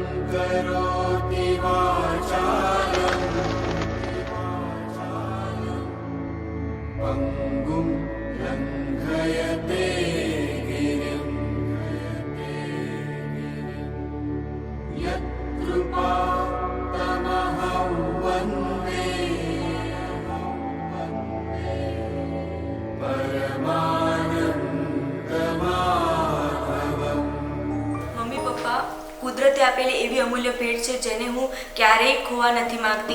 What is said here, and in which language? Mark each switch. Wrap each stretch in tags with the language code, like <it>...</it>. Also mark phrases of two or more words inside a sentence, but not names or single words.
<sa>करोति वाचालं पङ्गुं लङ्घयते गिरिं यत्कृपातमहं वन्दे परमानन्दमाधवम्।</sa> <gu>મમ્મી પપ્પા કુદરતે આપેલી એવી અમૂલ્ય ભેટ છે જેને હું ક્યારેય ખોવા નથી માંગતી.</gu>